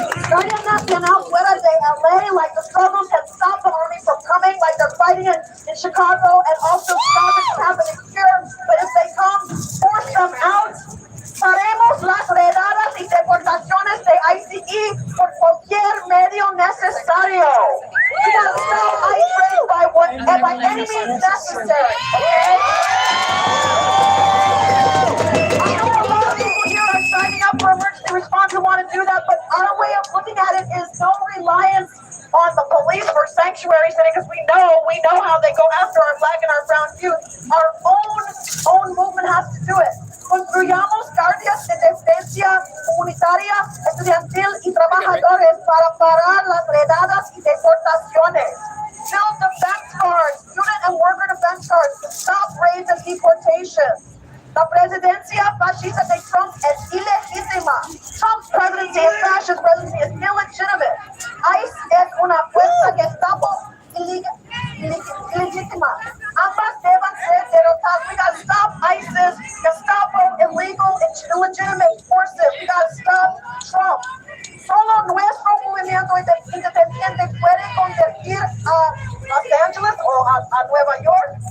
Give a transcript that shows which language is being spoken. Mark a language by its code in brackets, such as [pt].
[es] Guardia Nacional fuera de LA, [en] like the struggles can stop the army from coming, like they're fighting in Chicago, and also stop it from happening here. But if they come, force them out. [es] Haremos las redadas y deportaciones de ICE por cualquier medio necesario. [en] We gotta stop ICE raid by any means necessary, okay? I know a lot of people here are signing up for emergency response who want to do that, but our way of looking at it is no reliance on the police for sanctuary setting, because we know how they go after our black and our brown youth. Our own movement has to do it. [es] Construyamos guardias de defensa comunitaria, estudiantil y trabajadores para parar las redadas y deportaciones. [en] Build defense cards, student and worker defense cards to stop raids and deportations. [es] La presidencia fascista de Trump es ilegítima. [en] Trump's presidency, his fascist presidency, is illegitimate. [es] ICE es una fuerza Gestapo ilegítima. Ambas deben ser derrotadas. [en] We gotta stop ISIS, Gestapo, illegal, illegitimate forces. We gotta stop Trump. [es] Solo nuestro movimiento independiente puede convertir a Los Angeles or a Nueva York.